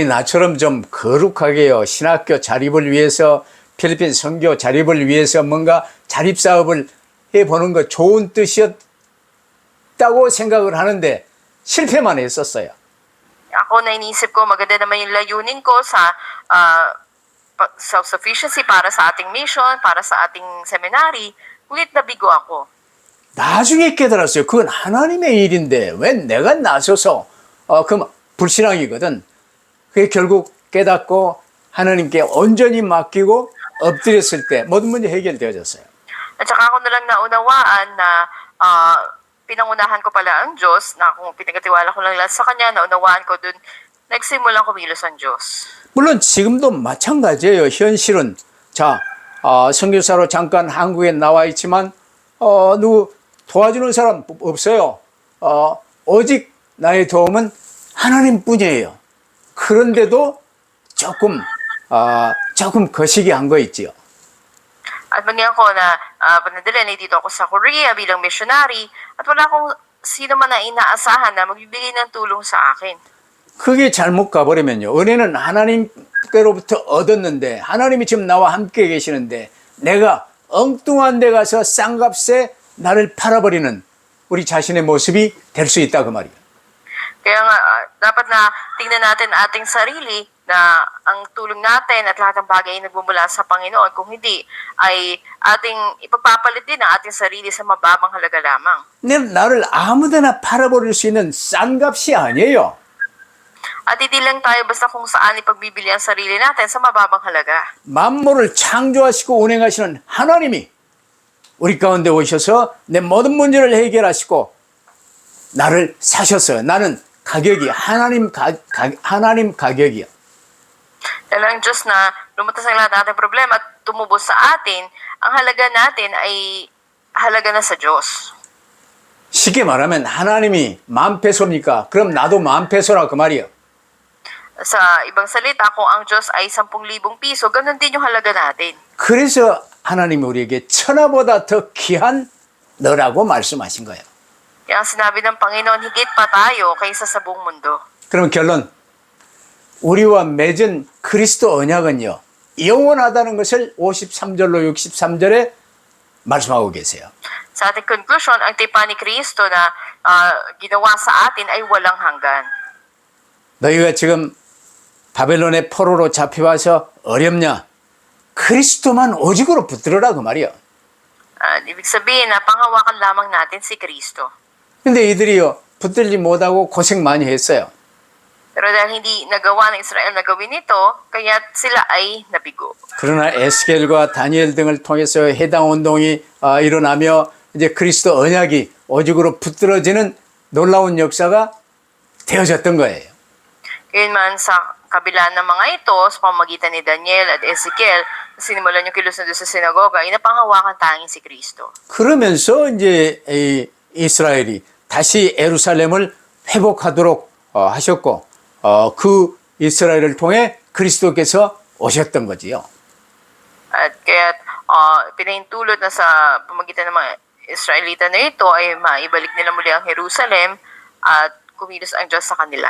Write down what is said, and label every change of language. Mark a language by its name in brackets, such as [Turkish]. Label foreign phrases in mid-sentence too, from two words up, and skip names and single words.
[Korean] 아니, 나처럼 좀 거룩하게요, 신학교 자립을 위해서 필리핀 선교 자립을 위해서 뭔가 자립사업을 해보는 거 좋은 뜻이었다고 생각을 하는데 실패만 했었어요. [Filipino] Ako na inisip ko, maganda naman yung layunin ko sa self-sufficiency para sa ating mission, para sa ating seminary, ngunit nabigo ako. [Korean] 나중에 깨달았어요. 그건 하나님의 일인데 왜 내가 나서서 그럼 불신앙이거든. 그게 결국 깨닫고 하나님께 온전히 맡기고 엎드렸을 때 모든 문제 해결되어졌어요. [Filipino] At saka ako na lang naunawaan na pinangunahan ko pala ang Diyos, na kung pinagkatiwala ko lang lahat sa Kanya, naunawaan ko dun, nagsimulang kumilos ang Diyos. [Korean] 물론 지금도 마찬가지예요. 현실은 자 선교사로 잠깐 한국에 나와 있지만 누구 도와주는 사람 없어요. 오직 나의 도움은 하나님뿐이에요. 그런데도 조금 거시기 한 거 있지요. [Filipino] At maging ako na panadala na dito ako sa Korea bilang missionary at wala akong sino man na inaasahan na magbibigay ng tulong sa akin. [Korean] 그게 잘못 가버리면요. 은혜는 하나님께로부터 얻었는데 하나님이 지금 나와 함께 계시는데 내가 엉뚱한 데 가서 싼값에 나를 팔아버리는 우리 자신의 모습이 될 수 있다 그 말이에요. [Filipino] Kaya nga, dapat na tingnan natin ating sarili na ang tulong natin at lahat ng bagay ay nagmumula sa Panginoon. Kung hindi, ay ating ipagpapalit din ang ating sarili sa mababang halaga lamang. [Korean] 나를 아무데나 팔아버릴 수 있는 싼 값이 아니에요. [Filipino] At hindi lang tayo basta kung saan ipagbibili ang sarili natin sa mababang halaga. [Korean] 만물을 창조하시고 운행하시는 하나님이 우리 가운데 오셔서 내 모든 문제를 해결하시고 나를 사셨어요. 나는 가격이 하나님 가격이야. [Filipino] Yan ang Diyos na lumatas ang lahat ng ating problema at tumubos sa atin, ang halaga natin ay halaga na sa Diyos. [Korean] 쉽게 말하면 하나님이 10,000페소입니까? 그럼 나도 10,000페소라 그 말이에요. [Filipino] Sa ibang salita, kung ang Diyos ay 10,000 piso, ganun din yung halaga natin. [Korean] 그래서 하나님이 우리에게 천하보다 더 귀한 너라고 말씀하신 거예요. [Filipino] Kaya ang sinabi ng Panginoon, higit pa tayo kaysa sa buong mundo. [Korean] 그럼 결론. 우리와 맺은 그리스도 언약은요. 영원하다는 것을 53절로 63절에 말씀하고 계세요. [Filipino] Sa ating conclusion, ang tipan ni Kristo na ginawa sa atin ay walang hanggan. [Korean] 너희가 지금 바벨론의 포로로 잡혀와서 어렵냐? 그리스도만 오직으로 붙들어라 그 말이야. [Filipino] Ibig sabihin na panghawakan lamang natin si Kristo. [Korean] 근데 이들이요 붙들지 못하고 고생 많이 했어요. [Filipino] Pero dahil hindi nagawa ng Israel na gawin ito, kaya sila ay nabigo. [Korean] 그러나 에스겔과 다니엘 등을 통해서 해당 운동이 일어나며 이제 그리스도 언약이 오직으로 붙들어지는 놀라운 역사가 되어졌던 거예요. [Filipino] Gayunman sa kabila ng mga ito, sa pamamagitan ni Daniel at Ezekiel, sinimulan yung kilos na doon sa sinagoga, inapanghawakan tanging si Kristo. [Korean] 그러면서 이제 이스라엘이 다시 예루살렘을 회복하도록 하셨고 그 이스라엘을 통해 그리스도께서 오셨던 거지요. [Filipino] At kaya pinahintulot na sa pamamagitan ng mga Israelita na ito ay maibalik nila muli ang Jerusalem at kumilos ang Diyos sa kanila.